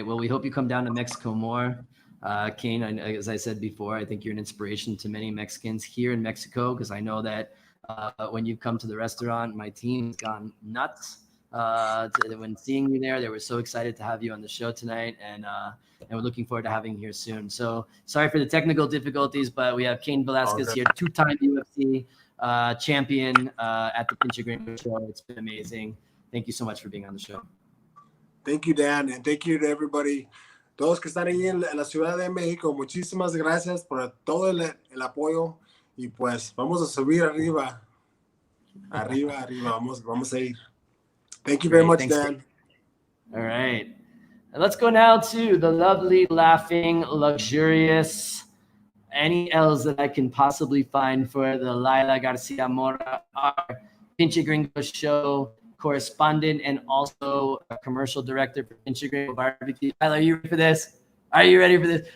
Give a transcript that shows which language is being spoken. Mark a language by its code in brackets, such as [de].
[en] Well, we hope you come down to Mexico more. Kane, as I said before, I think you're an inspiration to many Mexicans here in Mexico, because I know that when you've come to the restaurant, my team's gone nuts when seeing you there. They were so excited to have you on the show tonight, and we're looking forward to having you here soon. So sorry for the technical difficulties, but we have Kane Velasquez here, two-time UFC champion at the Pinche Gringo show. It's been amazing. Thank you so much for being on the show. Thank you, Dan, and thank you to everybody. [es] Todos que están ahí en la Ciudad de México, muchísimas gracias por todo el apoyo. Y pues vamos a subir arriba, vamos a ir. [en] Thank you very much, Thanks, Dan. All right. And let's go now to the lovely, laughing, luxurious, any L's that I can possibly find for the Laila Garcia Mora, our Pinche Gringo show correspondent and also a commercial director for Pinche Gringo Barbecue. Laila, are you ready for this? Are you ready for this?